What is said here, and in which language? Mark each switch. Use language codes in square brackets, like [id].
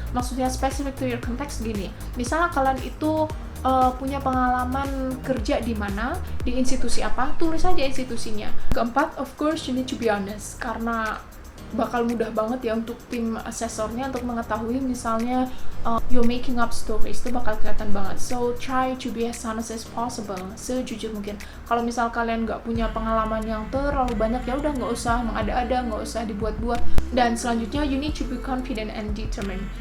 [id] Maksudnya [en] specific to your context [id] gini, misalnya kalian itu punya pengalaman kerja di mana, di institusi apa, tulis aja institusinya. Keempat, [en] of course you need to be honest, [id] karena bakal mudah banget ya untuk tim asesornya untuk mengetahui misalnya [en] you're making up stories, [id] itu bakal kelihatan banget. [en] So try to be as honest as possible, [id] sejujur mungkin. Kalau misal kalian nggak punya pengalaman yang terlalu banyak, ya udah nggak usah mengada-ada, nggak usah dibuat-buat. Dan selanjutnya [en] you need to be confident and determined.